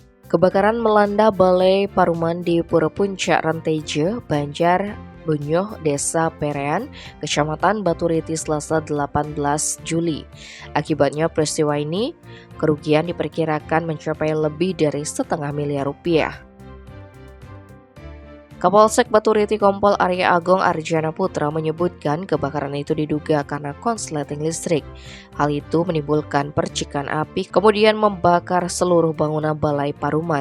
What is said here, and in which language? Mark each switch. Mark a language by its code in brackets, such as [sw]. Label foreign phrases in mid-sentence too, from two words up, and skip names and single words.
[id] Kebakaran melanda Balai Paruman di Pura Puncak Ranteje, Banjar, Bunyoh, Desa Perean, Kecamatan Baturiti, Selasa 18 Juli. Akibatnya peristiwa ini, kerugian diperkirakan mencapai lebih dari ₹500.000. Kapolsek Baturiti Kompol Arya Agong Arjana Putra menyebutkan kebakaran itu diduga karena konsleting listrik. Hal itu menimbulkan percikan api kemudian membakar seluruh bangunan Balai Paruman.